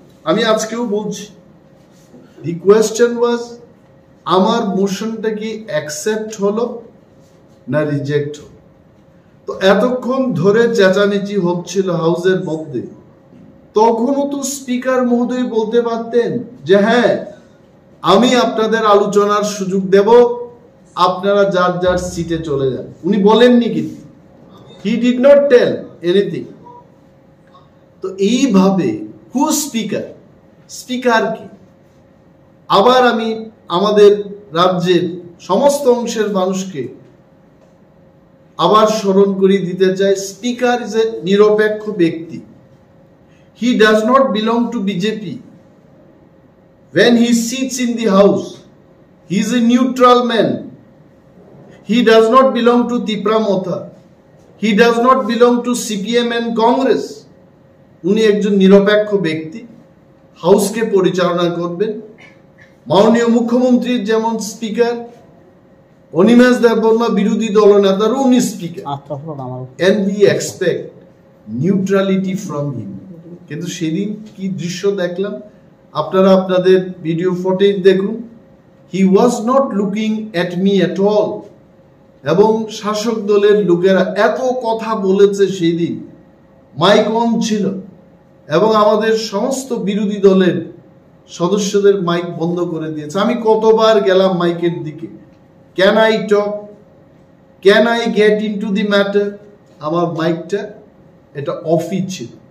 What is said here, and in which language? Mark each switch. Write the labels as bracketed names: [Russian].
[Bangla] আমি আজকেও বলছি, [English] the question was [Bangla] আমার মোশনটা কি অ্যাকসেপ্ট হলো না রিজেক্ট হলো। তো এতক্ষণ ধরে চেঁচামেচি হচ্ছিল হাউসের মধ্যে, তখনও তো স্পিকার মহোদয় বলতে পারতেন যে হ্যাঁ আমি আপনাদের আলোচনার সুযোগ দেব, আপনারা যার যার সিটে চলে যান। উনি বলেননি, কিন্তু [English] he did not tell anything. [Bangla] তো এইভাবে হু স্পিকার কি? আবার আমি আমাদের রাজ্যের সমস্ত অংশের মানুষকে আবার স্মরণ করিয়ে দিতে চাই, স্পিকার [English] is a [Bangla] নিরপেক্ষ ব্যক্তি। [English] he does not belong to BJP. When he sits in the house, he is a neutral man. He does not belong to TTAADCno. He does not belong to CPM and Congress. [Bangla] উনি একজন নিরপেক্ষ ব্যক্তি, হাউসকে পরিচালনা করবেন। মাননীয় মুখ্যমন্ত্রীর যেমন speaker, Animesh Debbarma বিরোধী দলনেতারও উনি speaker, [English] and we expect neutrality from him. [Bangla] কিন্তু সেদিন কি দৃশ্য দেখলাম, আপনারা আপনাদের ভিডিও ফুটেজ দেখুন। [English] He was not looking at me at all. [Bangla] এবং শাসক দলের লোকেরা এত কথা বলেছে সেদিন, মাইক অন ছিল এবং আমাদের সমস্ত বিরোধী দলের সদস্যদের মাইক বন্ধ করে দিয়েছে। আমি কতবার গেলাম মাইকের দিকে, [English] can I talk, can I get into the matter, [Bangla] আমার মাইকটা এটা অফই ছিল।